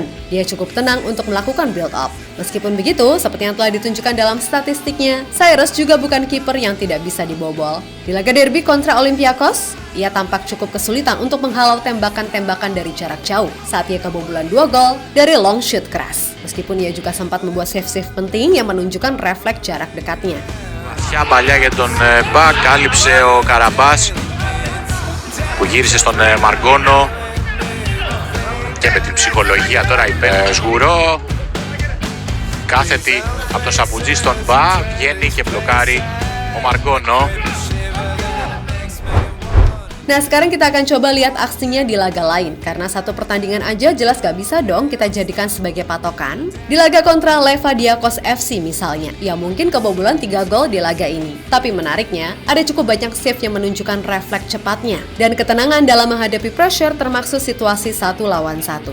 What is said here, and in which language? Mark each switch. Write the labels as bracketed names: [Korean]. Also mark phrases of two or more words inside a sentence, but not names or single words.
[Indonesian] Dia cukup tenang untuk melakukan [English] build up. [Indonesian] Meskipun begitu, seperti yang telah ditunjukkan dalam statistiknya, Cyrus juga bukan kiper yang tidak bisa dibobol. Di laga derby kontra Olympiakos, ia tampak cukup kesulitan untuk menghalau tembakan-tembakan dari jarak jauh saat ia kebobolan 2 gol dari [English] long shoot [Indonesian] keras. Meskipun ia juga sempat membuat save-save penting yang menunjukkan refleks jarak dekatnya. [Greek] Βαθιά παλιά για τον Μπακ, κάλυψε ο Καραμπάς που γύρισε στον Μαργκόνο και με την ψυχολογία τώρα Σγουρό, κάθετη από τον Σαμπουτζή στον Μπα, βγαίνει και μπλοκάρει ο Μαργκόνο. [Indonesian] Nah, sekarang kita akan coba lihat aksinya di laga lain, karena satu pertandingan aja jelas gak bisa dong kita jadikan sebagai patokan. Di laga kontra Levadiakos FC misalnya, ya mungkin kebobolan 3 gol di laga ini. Tapi menariknya, ada cukup banyak save yang menunjukkan refleks cepatnya dan ketenangan dalam menghadapi pressure termaksud situasi 1 lawan 1.